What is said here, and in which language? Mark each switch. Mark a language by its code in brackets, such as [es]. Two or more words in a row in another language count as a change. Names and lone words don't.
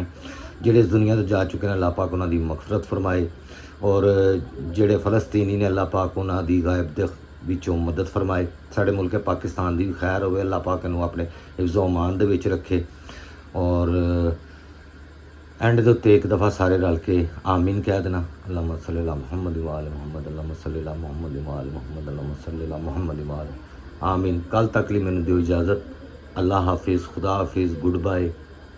[pa] ਜਿਹੜੇ ਇਸ ਦੁਨੀਆ ਤੋਂ ਜਾ ਚੁੱਕੇ ਨੇ ਅੱਲਾਹ ਪਾਕ ਉਹਨਾਂ ਦੀ ਮਗਫਰਤ ਫਰਮਾਏ ਔਰ ਜਿਹੜੇ ਫਲਸਤੀਨੀ ਨੇ ਅੱਲਾਹ ਪਾਕ ਉਹਨਾਂ ਦੀ ਗਾਇਬ ਦੇ ਵਿੱਚੋਂ ਮਦਦ ਫਰਮਾਏ। ਸਾਡੇ ਮੁਲਕ ਪਾਕਿਸਤਾਨ ਦੀ ਵੀ ਖੈਰ ਹੋਵੇ, ਅੱਲਾਹ ਪਾਕ ਨੂੰ ਆਪਣੇ ਹਿਫਜ਼ੋ ਅਮਾਨ ਦੇ ਵਿੱਚ ਰੱਖੇ। ਔਰ ਐਂਡ ਦੇ ਉੱਤੇ ਇੱਕ ਦਫਾ ਸਾਰੇ ਰਲ ਕੇ ਆਮੀਨ ਕਹਿ ਦੇਣਾ। [ar] اللهم صل على محمد وآل محمد، اللهم صل على محمد وآل محمد، اللهم صل على محمد وآل آمين. [pa] कल तक ਲਈ ਮੈਨੂੰ ਦਿਓ इजाज़त। [ur] اللہ حافظ، خدا حافظ, [en] good bye.